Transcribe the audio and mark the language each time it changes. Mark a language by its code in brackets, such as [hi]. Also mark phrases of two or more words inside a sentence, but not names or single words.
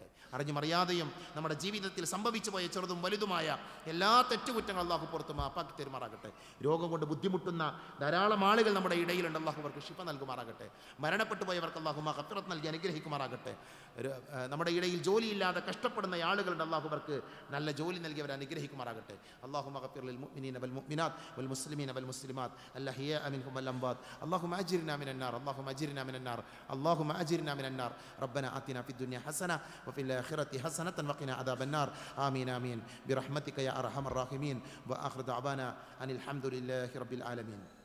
[ml] അറിഞ്ഞുമറിയാതെയും നമ്മുടെ ജീവിതത്തിൽ സംഭവിച്ചു പോയ ചെറുതും വലുതുമായ എല്ലാ തെറ്റുകുറ്റങ്ങളും അല്ലാഹു പുറത്ത് മാപ്പാക്കി തരുമാറാകട്ടെ. രോഗം കൊണ്ട് ബുദ്ധിമുട്ടുന്ന ധാരാളം ആളുകൾ നമ്മുടെ ഇടയിലുണ്ട്, അല്ലാഹു അവർക്ക് ശിഫ നൽകുമാറാകട്ടെ. മരണപ്പെട്ടു പോയവർക്ക് അല്ലാഹു മഗ്ഫിറത്ത് നൽകി അനുഗ്രഹിക്കുമാറാകട്ടെ. നമ്മുടെ ഇടയിൽ ജോലിയില്ലാതെ കഷ്ടപ്പെടുന്ന ആളുകളുണ്ട്, അല്ലാഹു അവർക്ക് നല്ല ജോലി നൽകി അവരെ അനുഗ്രഹിക്കുമാറാകട്ടെ. [ar] اللهم اغفر للمؤمنين والمؤمنات والمسلمين والمسلمات الأحياء منهم والأموات. اللهم أجرنا من النار، اللهم أجرنا من النار، اللهم أجرنا من النار. ربنا آتنا في الدنيا حسنة وفي الآخرة حسنة وقنا عذاب النار. آمين آمين برحمتك يا أرحم الراحمين. وآخر دعوانا أن الحمد لله رب العالمين.